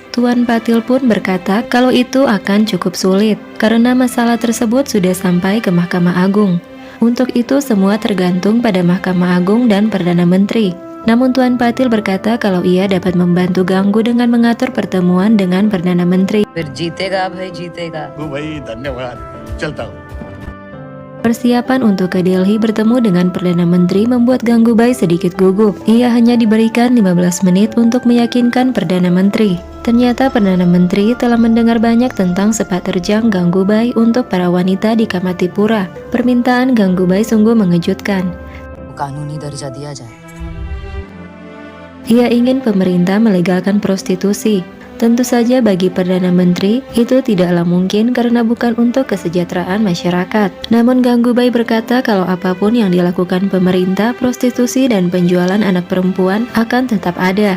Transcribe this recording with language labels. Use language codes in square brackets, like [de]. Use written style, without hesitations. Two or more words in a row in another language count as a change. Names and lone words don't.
[id] Tuan Patil pun berkata kalau itu akan cukup sulit, karena masalah tersebut sudah sampai ke Mahkamah Agung. Untuk itu semua tergantung pada Mahkamah Agung dan Perdana Menteri. Namun Tuan Patil berkata kalau ia dapat membantu Gangu dengan mengatur pertemuan dengan Perdana Menteri. [hi] फिर जीतेगा भाई जीतेगा। [id] Persiapan untuk ke Delhi bertemu dengan Perdana Menteri membuat Gangubai sedikit gugup. Ia hanya diberikan 15 menit untuk meyakinkan Perdana Menteri. Ternyata Perdana Menteri telah mendengar banyak tentang sepak terjang Gangubai untuk para wanita di Kamatipura. Permintaan Gangubai sungguh mengejutkan. [hi] कानूनी दर्जा दिया जाए। [id] Ia ingin pemerintah melegalkan prostitusi. Tentu saja bagi Perdana Menteri itu tidaklah mungkin karena bukan untuk kesejahteraan masyarakat. Namun Gangubai berkata kalau apapun yang dilakukan pemerintah, prostitusi dan penjualan anak perempuan akan tetap ada.